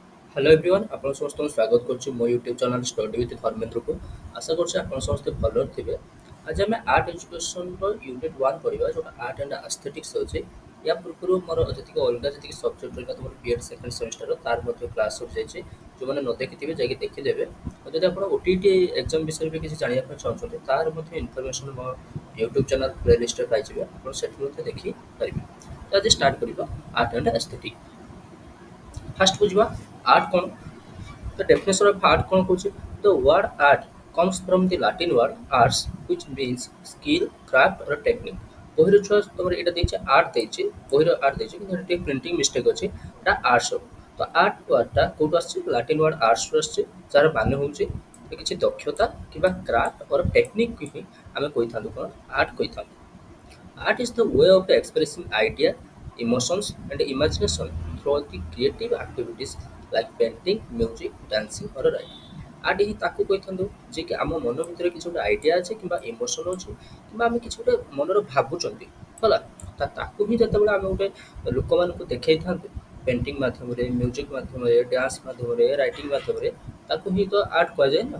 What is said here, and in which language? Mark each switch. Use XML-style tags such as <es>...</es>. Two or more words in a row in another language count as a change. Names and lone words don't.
<en>hello everyone</en> <or>ଆପଣ ସମସ୍ତଙ୍କୁ ସ୍ୱାଗତ କରୁଛି ମୋ</or> <en>YouTube channel</en> <or>ଷ୍ଟଡି ୱିଥ୍ ଧର୍ମେନ୍ଦ୍ରକୁ। ଆଶା କରୁଛି ଆପଣ ସମସ୍ତେ ଭଲରେ ଥିବେ। ଆଜି ଆମେ</or> <en>art educationର</en> <or>ୟୁନିଟ୍ 1 ପଢ଼ିବା ଯେଉଁଟା</or> <en>art and aesthetics</en> <or>ଅଛି। ୟା ପୂର୍ବରୁ ମୋର ଯେତିକି ଅଲଗା ଯେତିକି ସବଜେକ୍ଟ ରହିଲା ତୁମର</or> <en>B.Ed second semester</en> <or>ତାର ମଧ୍ୟ କ୍ଲାସ୍ ସରିଯାଇଛି। ଯେଉଁମାନେ ନ ଦେଖିଥିବେ ଯାଇକି ଦେଖିଦେବେ। ଆଉ ଯଦି ଆପଣ</or> <en>OTET exam</en> <or>ବିଷୟରେ ବି କିଛି ଜାଣିବା ପାଇଁ ଚାହୁଁଛନ୍ତି ତାର ମଧ୍ୟ ଇନଫର୍ମେସନ୍ ମୋ</or> <en>YouTube channel playlistରେ</en> <or>ପାଇଯିବେ। ଆପଣ ସେଠୁ ମଧ୍ୟ ଦେଖିପାରିବେ। ତ ଆଜି ଷ୍ଟାର୍ଟ କରିବା</or> <en>art and aesthetic.</en> <or>ଫାଷ୍ଟ ବୁଝିବା ଆର୍ଟ କ'ଣ।</or> <en>The definition of art</en> <or>କ'ଣ କହୁଛି?</or> <en>The word art comes from the Latin word ars which means skill, craft or technique.</en> <or>ବହିର ଛୁଆ ତମର ଏଇଟା ଦେଇଛି ଆର୍ଟ ଦେଇଛି, ବହିର ଆର୍ଟ ଦେଇଛି କିନ୍ତୁ ଏଠି ଟିକେ</or> <en>printing mistake</en> <or>ଅଛି। ଏଟା ଆର୍ଟସ ହବ। ତ</or> <en>art wordଟା</en> <or>କୋଉଠୁ ଆସିଛି?</or> <en>Latin word artsରୁ</en> <or>ଆସିଛି, ଯାହାର ମାନେ ହେଉଛି କିଛି ଦକ୍ଷତା କିମ୍ବା</or> <en>craft or technique</en> <or>ହିଁ ଆମେ କହିଥାନ୍ତୁ କ'ଣ ଆର୍ଟ କହିଥାନ୍ତୁ।</or> <en>Art is the way of expressing idea, emotions, and imagination through the creative activities like painting, music, dancing, or writing.</en> <or>ଆର୍ଟ ହିଁ ତାକୁ କହିଥାନ୍ତୁ ଯେ କି ଆମ ମନ ଭିତରେ କିଛି ଗୋଟେ ଆଇଡ଼ିଆ ଅଛି କିମ୍ବା ଇମୋସନ୍ ଅଛି କିମ୍ବା ଆମେ କିଛି ଗୋଟେ ମନରେ ଭାବୁଛନ୍ତି ହେଲା ତାକୁ ହିଁ ଯେତେବେଳେ ଆମେ ଗୋଟେ ଲୋକମାନଙ୍କୁ ଦେଖେଇଥାନ୍ତୁ ପେଣ୍ଟିଂ ମାଧ୍ୟମରେ ମ୍ୟୁଜିକ୍ ମାଧ୍ୟମରେ ଡ୍ୟାନ୍ସ ମାଧ୍ୟମରେ ରାଇଟିଂ ମାଧ୍ୟମରେ ତାକୁ ହିଁ ତ ଆର୍ଟ କୁହାଯାଏ ନା।</or>